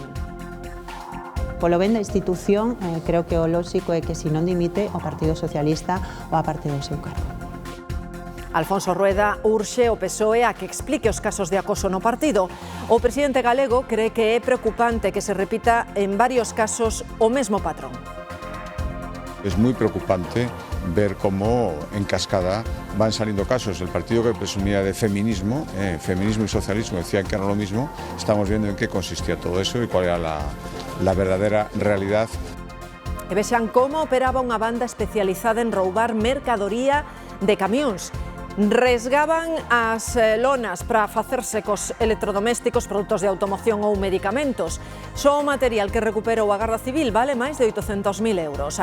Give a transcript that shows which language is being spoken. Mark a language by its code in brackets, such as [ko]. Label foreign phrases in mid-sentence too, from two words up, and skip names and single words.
[gl] Polo ben da institución, creo que o lóxico é que se non dimite, o Partido Socialista o a parte do seu cargo. Alfonso Rueda urxe o PSOE a que explique os casos de acoso no partido. O presidente galego cree que é preocupante que se repita en varios casos o mesmo patrón. [es] Es muy preocupante ver cómo en cascada van saliendo casos. El partido que presumía de feminismo, feminismo y socialismo decían que era lo mismo. Estamos viendo en qué consistía todo eso y cuál era la verdadera realidad. [gl] E vexan como operaba unha banda especializada en roubar mercadoría de camións. Resgaban as lonas para facerse cos electrodomésticos, produtos de automoción ou medicamentos. Só o material que recuperou a Garda Civil vale máis de 800.000 euros.